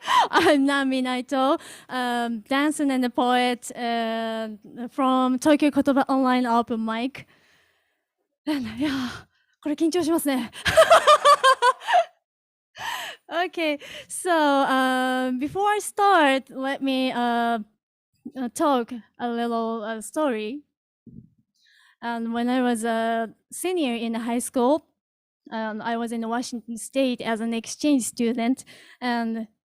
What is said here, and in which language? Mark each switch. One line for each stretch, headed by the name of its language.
English: I'm Nami Naito, dancer and a poet from Tokyo Kotoba Online Open Mic.
Japanese: いや、これ緊張しますね。
English: Okay, so before I start, let me talk a little story. And when I was a senior in high school, I was in Washington State as an exchange student, and